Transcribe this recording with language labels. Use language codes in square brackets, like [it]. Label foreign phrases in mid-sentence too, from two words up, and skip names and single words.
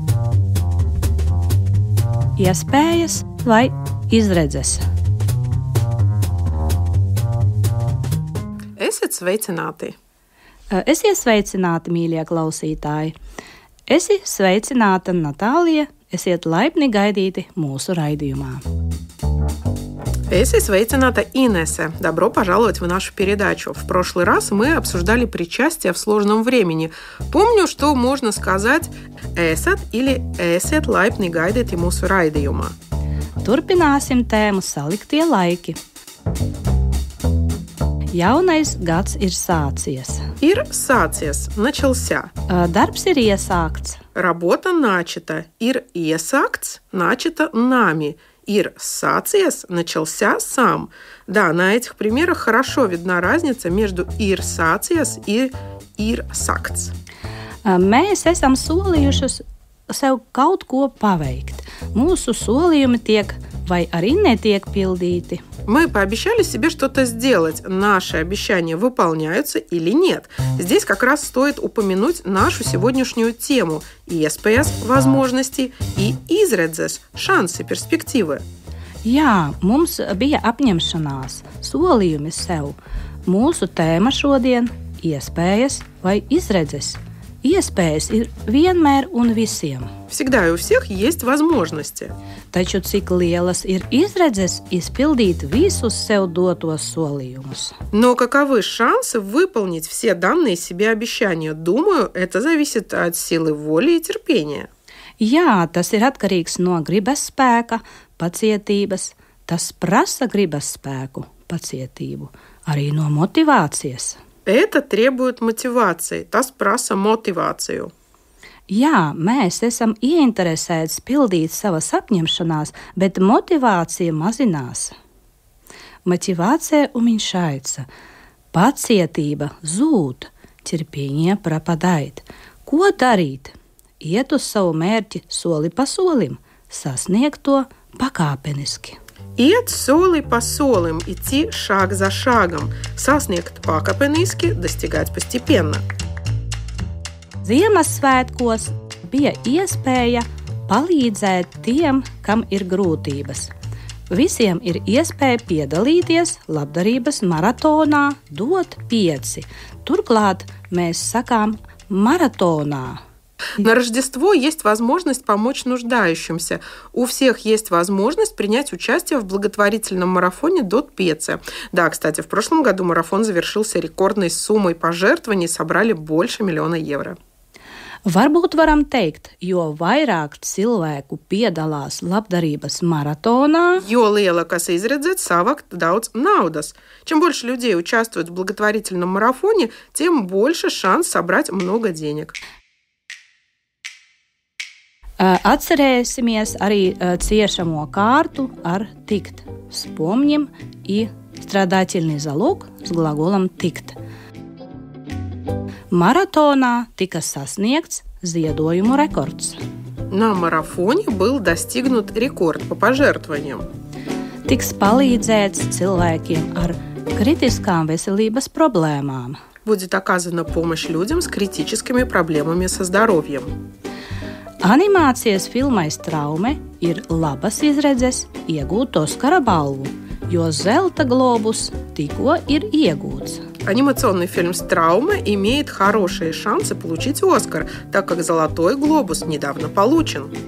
[lv] Iespējas vai izredzes? Esiet sveicināti! Esiet sveicināti, mīļie klausītāji! Esi sveicināta, Natālija! Esiet laipni gaidīti mūsu raidījumā! Esi sveicināta Inese. [ru] Добро пожаловать в нашу передачу. В прошлый раз мы обсуждали причастие в сложном времени. Помню, что можно сказать «эсat» или [lv] «эsiet laipni gaidīti mūsu raidījumā». Turpināsim tēmu saliktie laiki. Jaunais gads ir sācies. Ir sācies, начался. Darbs ir iesākts. [ru] Работа начата. [lv] Ir iesākts, [ru] начато нами. [lv] Ir sācies, [ru] начался сам. Да, на этих примерах хорошо видна разница между [lv] ir sācies [ru] и [lv] ir sākts. Mēs esam solījušas sev kaut ko paveikt. Mūsu solījumi tiek vai arī netiek pildīti. [ru] Мы пообещали себе что-то сделать. Наши обещания выполняются или нет? Здесь как раз стоит упомянуть нашу сегодняшнюю тему – iespējas, возможности, и izredzes, шансы, перспективы. [lv] Jā, mums bija apņemšanās, solījumi sev. Mūsu tēma šodien – iespējas vai izredzes. Iespējas ir vienmēr un visiem. [ru] Всегда и у всех есть возможности. [lv] Taču cik lielas ir izredzes izpildīt visus sev dotos solījumus? [ru] Но каковы шансы выполнить все данные себе обещания? Думаю, это зависит от силы воли и терпения. [lv] Jā, tas ir atkarīgs no gribas spēka, pacietības. Tas prasa gribas spēku, pacietību, arī no motivācijas. [ru] Это требует мотивации. [lv] Tas prasa motivāciju. Jā, mēs esam ieinteresēti pildīt savas apņemšanās, bet motivācija mazinās. [ru] Мотивация уменьшается. [lv] Pacietība zūd, [ru] терпение пропадает. [lv] Ko darīt? Iet uz savu mērķi soli pa solim, sasniegt to pakāpeniski. Iet soli pa solim, [ru] идти шаг за шагом, [lv] sasniegt pakāpeniski, [ru] достигать постепенно. [lv] Ziemassvētkos bija iespēja palīdzēt tiem, kam ir grūtības. Visiem ir iespēja piedalīties labdarības maratonā DOT 5. Turklāt mēs sakām maratonā. [ru] На Рождество есть возможность помочь нуждающимся. У всех есть возможность принять участие в благотворительном марафоне DOT 5. Да, кстати, в прошлом году марафон завершился рекордной суммой пожертвований, собрали больше 1 000 000 евро. [lv] Varbūt varam teikt, jo vairāk cilvēku piedalās labdarības maratonā, Jo lielākas izredzes savākt daudz naudas. [ru] Чем больше людей участвуют в благотворительном марафоне, тем больше шанс собрать много денег. [lv] Atcerēsimies arī ciešamo kārtu ar tikt. [ru] Вспомним и страдательный залог с глаголом tikt. [lv] Maratonā tika sasniegts ziedojumu rekords. [ru] На марафоне был достигнут рекорд по пожертвованиям. [lv] Tiks palīdzēts cilvēkiem ar kritiskām veselības problēmām. [ru] Будет оказана помощь людям с критическими проблемами со здоровьем. [lv] Animācijas filmai Traume ir labas izredzes iegūt Oskara balvu, jo zelta globus tikko ir iegūts. [ru] Анимационный фильм «Траума» имеет хорошие шансы получить «Оскар», так как «Золотой глобус» недавно получен.